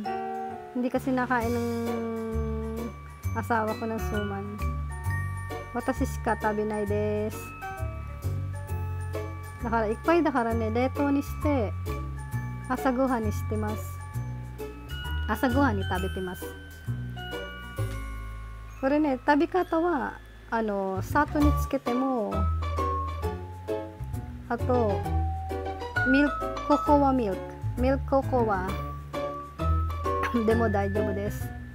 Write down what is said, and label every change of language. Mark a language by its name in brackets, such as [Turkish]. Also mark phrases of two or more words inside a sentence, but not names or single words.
[Filipino] Hindi kasi nakain ng asawa ko ng suman. [Japanese] 私しか食べないです. だからいっぱいだからね、冷凍にして朝ごはんにしてます。朝ごはんに食べてます。これね、食べ方は砂糖につけても、あとココアミルクココアでも大丈夫です。